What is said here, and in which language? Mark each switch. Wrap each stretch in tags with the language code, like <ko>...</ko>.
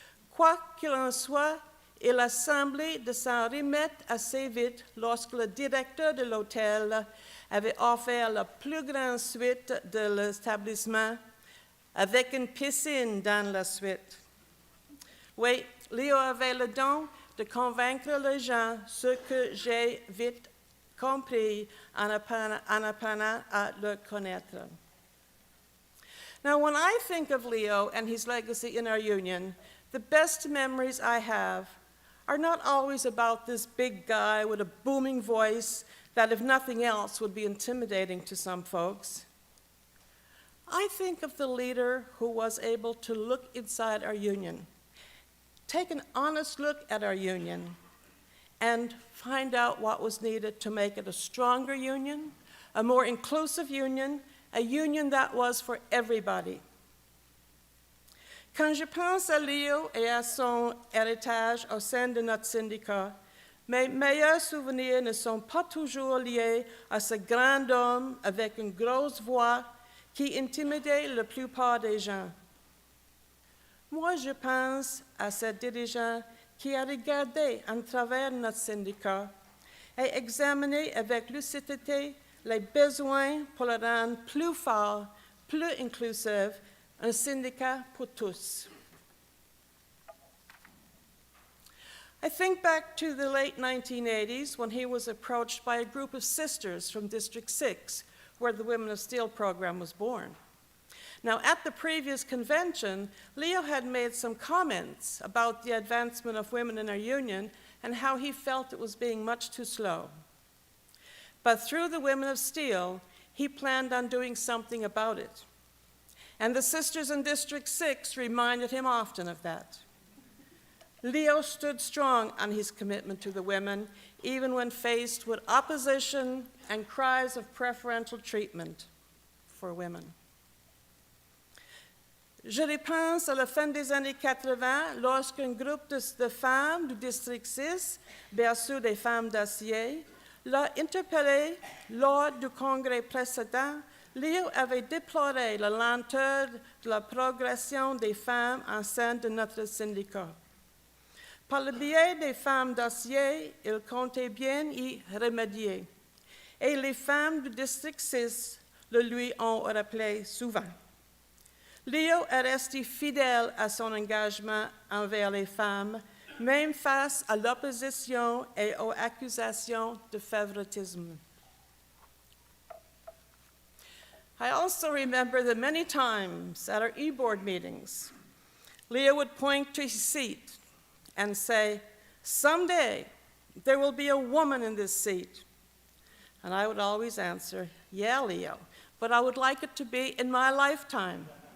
<fr>Quoi qu'il en soit, il a semblé de s'en remettre assez vite lorsque le directeur de l'hôtel avait offert la plus grande suite de l'établissement avec une piscine dans la suite. Oui, Léo avait le don de convaincre les gens, ce que j'ai vite compris en apprenant à le connaître.</fr> <en>Now, when I think of Leo and his legacy in our union, the best memories I have are not always about this big guy with a booming voice that, if nothing else, would be intimidating to some folks. I think of the leader who was able to look inside our union, take an honest look at our union, and find out what was needed to make it a stronger union, a more inclusive union, a union that was for everybody.</en> <fr>Quand je pense à Léo et à son héritage au sein de notre syndicat, mes meilleurs souvenirs ne sont pas toujours liés à ce grand homme avec une grosse voix qui intimidait la plupart des gens. Moi, je pense à ce dirigeant qui a regardé en travers notre syndicat et examiné avec lucidité les besoins pour le rendre plus fort, plus inclusif, un syndicat pour tous.</fr> <en>I think back to the late 1980s when he was approached by a group of sisters from District 6, where the Women of Steel program was born. Now, at the previous convention, Leo had made some comments about the advancement of women in our union and how he felt it was being much too slow. But through the Women of Steel, he planned on doing something about it. And the sisters in District 6 reminded him often of that. Leo stood strong on his commitment to the women, even when faced with opposition and cries of preferential treatment for women.</en> <fr>Je repense à la fin des années 80, lorsqu'un groupe de femmes du District 6, berceau des femmes d'acier, l'a interpellé lors du congrès précédent. Leo avait déploré la lenteur de la progression des femmes en sein de notre syndicat. Par le biais des femmes d'acier, il comptait bien y remédier. Et les femmes du District 6 le lui ont rappelé souvent. Leo est resté fidèle à son engagement envers les femmes, même face à l'opposition et aux accusations de favoritisme.</fr> <en>I also remember the many times at our e-board meetings, Leo would point to his seat and say, "Someday there will be a woman in this seat." And I would always answer, "Yeah, Leo, but I would like it to be in my lifetime."</en>